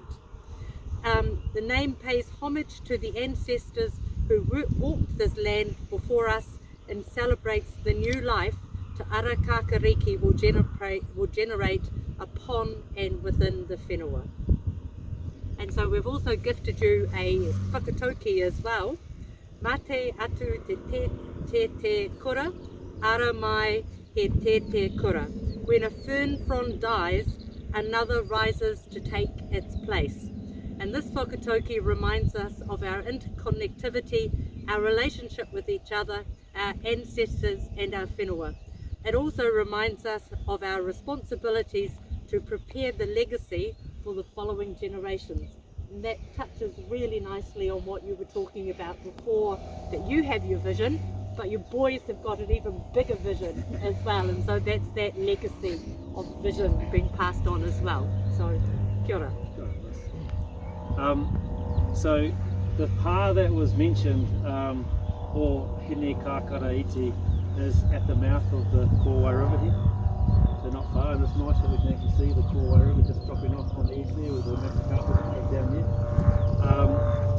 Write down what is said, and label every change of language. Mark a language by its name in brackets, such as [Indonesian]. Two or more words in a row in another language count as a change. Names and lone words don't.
[English] The name pays homage to the ancestors who walked this land before us and celebrates the new life to Ara Kākāriki will generate upon and within the whenua. And so we've also gifted you a whakatauki as well. [Māori] Mate atu te kura, ara mai he te kura. [English] When a fern frond dies, another rises to take its place. And this whakatauki reminds us of our interconnectivity, our relationship with each other, our ancestors and our whenua. It also reminds us of our responsibilities to prepare the legacy for the following generations. And that touches really nicely on what you were talking about before, that you have your vision, but your boys have got an even bigger vision as well. And so that's that legacy of vision being passed on as well. So, [Māori] kia ora. [English] So the pā that was mentioned, or Hene Kākāriki, is at the mouth of the Kōwai River here. So not far, and it's nice that we can actually see the Kōwai River just dropping off on the east there with the massive carpet down there.